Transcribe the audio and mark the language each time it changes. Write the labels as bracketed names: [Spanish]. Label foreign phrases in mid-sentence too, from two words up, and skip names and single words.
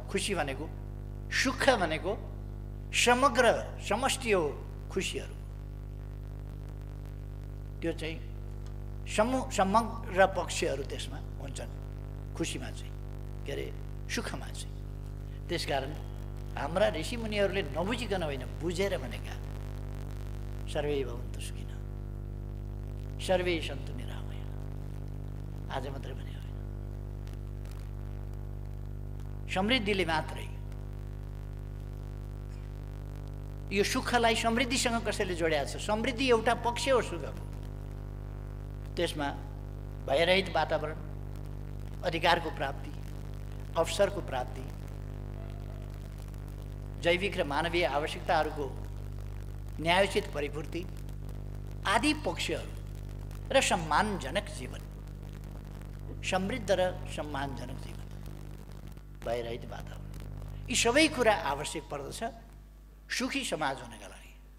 [Nepali] खुसी भनेको, सुख भनेको समग्र समष्टि हो खुसीहरू। त्यो चाहिँ समग्र पक्षहरू त्यसमा हुन्छन् खुसीमा चाहिँ, के अरे सुखमा चाहिँ। त्यसकारण हाम्रा ऋषिमुनिहरूले नबुझिकन होइन, बुझेर भनेका [Sanskrit] सर्वे भवन्तु सुखिनः, सर्वे सन्तु निरामयाः। [Nepali] आज मात्रै भने होइन, समृद्धिले मात्रै यो सुखलाई समृद्धिसँग कसैले जोड्याएको छ। समृद्धि एउटा पक्ष हो सुखको, त्यसमा भयरहित वातावरण, अधिकारको प्राप्ति, अवसरको प्राप्ति, जैविक र मानवीय आवश्यकताहरूको न्यायोचित परिपूर्ति आदि पक्षहरू र सम्मानजनक जीवन, समृद्ध र सम्मानजनक जीवन, भयरहित वातावरण, यी सबै कुरा आवश्यक पर्दछ सुखी समाज हुनका लागि।